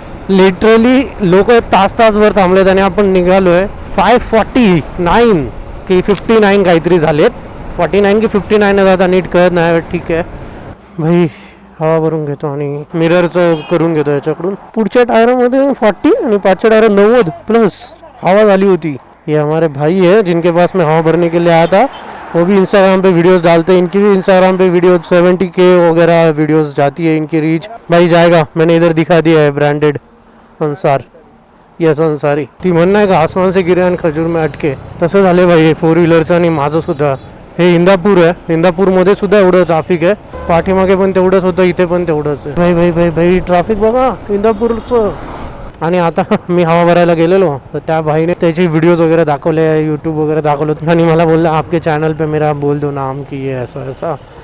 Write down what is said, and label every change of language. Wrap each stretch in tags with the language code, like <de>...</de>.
<mr>Literally लोक तासभर थांबलेत आणि आपण निघालो आहे 549 की 59 काहीतरी झालेत. 49 की 59 आता नीट कळत नाही. ठीक आहे भाई, हवा भरून घेतो आणि मिररचं करून घेतो याच्याकडून. पुढच्या टायरामध्ये 40 आणि पाचच्या टायर 90 प्लस हवा झाली होती.</mr> <hi>ये हमारे भाई है जिनके पास मैं हवा भरने के लिए आया था. वो भी इंस्टाग्राम पे वीडियोस डालते हैं. इनकी भी इंस्टाग्राम पे वीडियो 70K वगैरह वीडियोस जाती है इनकी रीच. भाई जाएगा, मैंने इधर दिखा दिया है ब्रांडेड अंसार.</hi> <en>Yes Ansari.</en> <mr>ती म्हणणं आहे का</mr> <hi>आसमान से गिरे</hi> <mr>आणि</mr> <hi>खजूर में अटके,</hi> <mr>तसं झालं भाई हे 4 व्हीलरचं आणि माझं सुद्धा. हे इंदापूर आहे, इंदापूरमध्ये सुद्धा एवढं ट्रॅफिक आहे. पाठीमागे पण तेवढंच होतं, इथे पण तेवढंच आहे. भाई भाई भाई भाई ट्रॅफिक बघा इंदापूरचं. आणि आता मी हवा भरायला गेलेलो तर त्या भाईने त्याचे व्हिडिओज वगैरे दाखवले, यूट्यूब वगैरे दाखवलं आणि मला बोलला</mr> <hi>आपके चॅनल पे मेरा बोल दो नाम की ये ऐसा ऐसा.</hi>